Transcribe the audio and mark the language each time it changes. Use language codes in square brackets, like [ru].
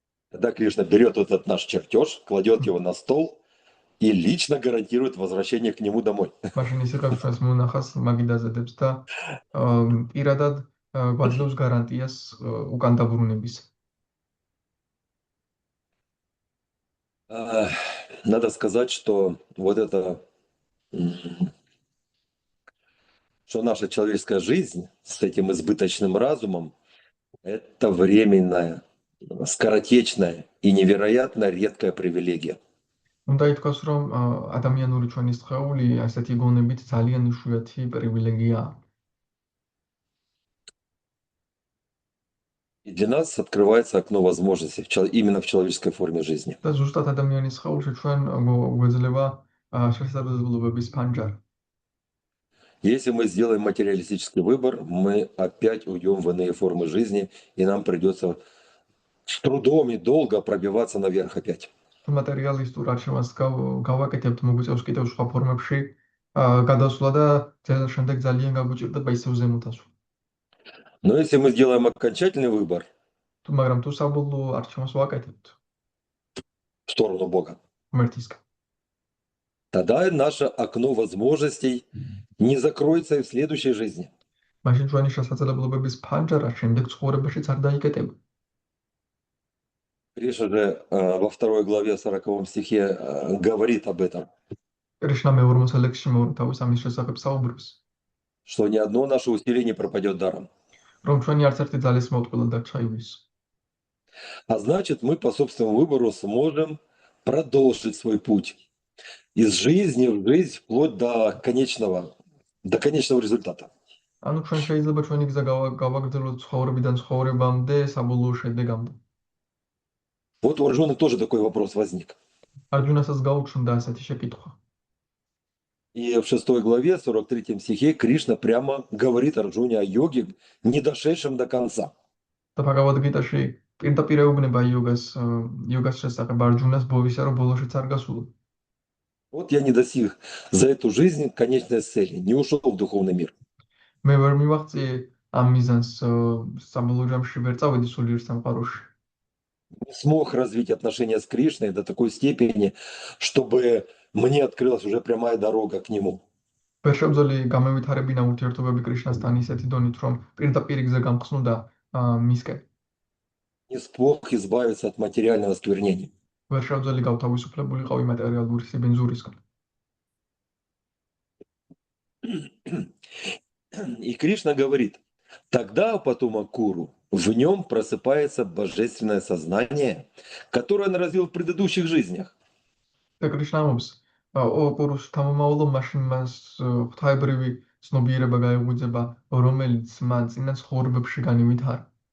[ru] Тогда Кришна берет этот наш чертеж, кладет его на стол и лично гарантирует возвращение к нему домой. [ka] მაშინ ის იღებს ჩვენს მონახას მაგიდაზე დებს და პირადად გვაძლევს გარანტიას უკან დაბრუნების. [ru] Надо сказать, что вот это, что наша человеческая жизнь с этим избыточным разумом, это временная, скоротечная и невероятно редкая привилегия. [ka] უნდა ითქვას, რომ ადამიანური ჩვენი სხეული ასეთი გონებით ძალიან იშვიათი პრივილეგიაა. [ru] И для нас открывается окно возможностей именно в человеческой форме жизни. [ka] და ზუსტად ადამიანის სხეულში ჩვენ გვეძლება შესაძლებლობების ფანჯარი. [ru] Если мы сделаем материалистический выбор, мы опять уйдем в иные формы жизни, и нам придется с трудом и долго пробиваться наверх опять. [ka] თუ მატერიალისტურ არჩევანს გავაკეთებთ, მოგვიწევს კიდევ სხვა ფორმებში გადასვლა და შემდეგ ძალიან გაგვიჭირდება ისევ ზემოთ ასვლა. [ru] Но если мы сделаем окончательный выбор [ka] მაგრამ თუ საბოლოო არჩევანს ვაკეთებთ [ru] в сторону Бога, [ka] ღმერთისკენ, [ru] тогда наше окно возможностей не закроется и в следующей жизни. [ka] მაშინ ჩვენი შესაძლებლობების ფანჯარა შემდეგ ცხოვრებაშიც არ დაიკეტება. [ru] Кришна же во 2 главе 40 стихе говорит об этом, [ka] კრიშნა მე-40 ლექსში თავის ამის შესახებ საუბრობს, [ru] что ни одно наше усилие не пропадет даром. [ka] რომ ჩვენი არც ერთი ძალის მოტყულა და ჩაივლის. [ru] А значит, мы по собственному выбору сможем продолжить свой путь из жизни в жизнь вплоть до конечного результата. [ka] ანუ ჩვენ შეიძლება ჩვენი გზა გავაგრძელოთ ცხოვრებიდან ცხოვრებამდე, საბოლოო შედეგამდე. [ru] Вот у Арджуны тоже такой вопрос возник. [ka] არჯუნასაც გაუჩნდა ასეთი შეკითხვა. [ru] И в 6 главе, 43 стихе, Кришна прямо говорит Арджуне о йоге, не дошедшем до конца. [ka] და ბჰაგავად-გიტაში პირდაპირ ეუბნება იოგას შესახებ არჯუნას ბოვისა, რომ ბოლოშიც არ გასულა. [ru] Вот я не достиг за эту жизнь конечной цели, не ушел в духовный мир. [ka] მე ვერ მივაღწიე ამ მიზანს, საბოლოო ჯამში ვერ წავედი სულიერ სამყაროში. [ru] Не смог развить отношения с Кришной до такой степени, чтобы мне открылась уже прямая дорога к нему. [ka] ვერ შემძლე გამევითარებინა ურთიერთობები კრიშნასთან ისეთი დონით, რომ პირდაპირ გზა გამხსნოდა მისკენ. [ru] Не смог избавиться от материального осквернения. [ka] ვერ შემძლე გავთავისუფლებულიყავი მატერიალური სიბინძურისგან. [ru] И Кришна говорит, тогда у потома Куру в нем просыпается божественное сознание, которое он развил в предыдущих жизнях. [ka] და კრიშნა ამბობს, კურუს თამამავლო მაშინ მას ღვთაებრივი ცნობიერება გაეღვიძება, რომელიც მან წინა ცხოვრებებში განივითარა.